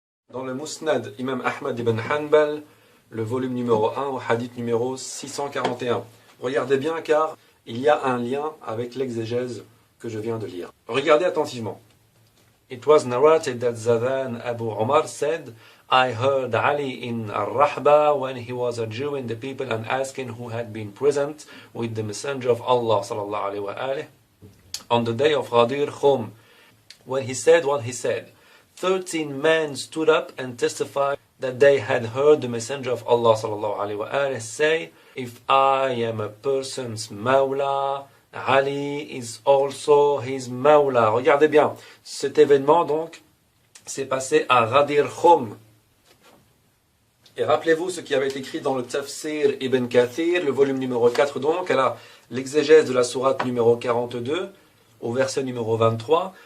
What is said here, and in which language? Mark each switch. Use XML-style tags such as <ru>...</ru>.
<fr>Dans le Musnad, Imam Ahmad ibn Hanbal, le volume numéro 1 au hadith numéro 641. Regardez bien car il y a un lien avec l'exégèse que je viens de lire. Regardez attentivement.</fr> <en>It was narrated that Zadan Abu Umar said, I heard Ali in Al-Rahba when he was adjuring the people and asking who had been present with the Messenger of Allah sallallahu alayhi wa alihi on the day of Ghadir Khum. When he said what he said, 13 men stood up and testified that they had heard the Messenger of Allah sallallahu alayhi wa alihi say, if I am a person's Mawla, Ali is also his Mawla.</en> <fr>Regardez bien, cet événement donc s'est passé à Ghadir Khum. Et rappelez-vous ce qui avait été écrit dans le Tafsir Ibn Kathir, le volume numéro 4 donc, à l'exégèse de la sourate numéro 42, au verset numéro 23.</fr>